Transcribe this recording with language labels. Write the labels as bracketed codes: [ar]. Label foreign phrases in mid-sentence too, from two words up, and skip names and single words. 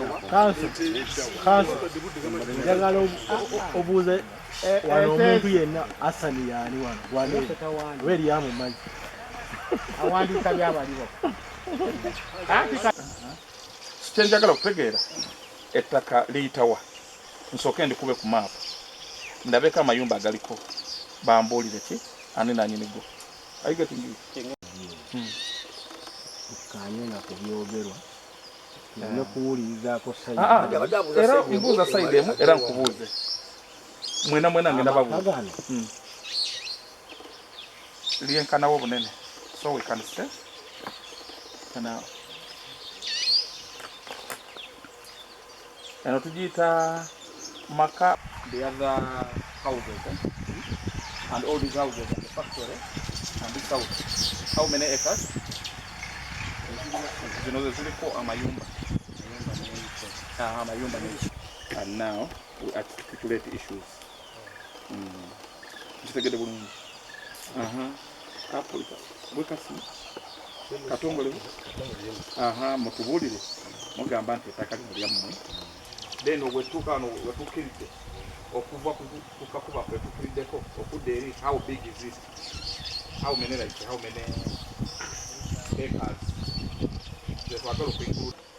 [lg] Kanso, kanso, njagala obu-, obuuze wano omuntu yenna, Hassan yaani wano, wano oba eri amumanyi. Awandiika byabaliwo. Kye njagala okutegeera, ettaka liyita wa? Nsooke ndikube ku maapu, ndabeko amayumba agaliko, bambuulire ki, ani nannyini go. [en] Are you getting it? Hmm. [lg] Kanye na kubyogerwa. Tulina kuwulirizaako side. Ah, ah, era mbuuza side emu, era nkubuuze. Mwena mwena ngenda babuuza. Amaka gano. Hmm. Lyenkanawo obunene. [en] So we can stay. [lg] Kana-, eno tugiyita maka. [en] The other houses, eh? And all these houses and the factory and this house. How many acres? [lg] Zino ze ziliko amayumba. Ah, amayumba ne. [en] And now we articulate issues. [lg] Mm. Kitegede bulungi. Aha. Kapolita. Weka si. Katongole. Aha, mutubuulire. Mugamba nti ettaka lino lyammwe. Then wetuuka wano, wetuukiridde. Okuva ku, ku kakuba kwe tutuliddeko, okudda eri, [en] how big is it? How many, like, how many acres? [lg] Ze twagala okuinclude.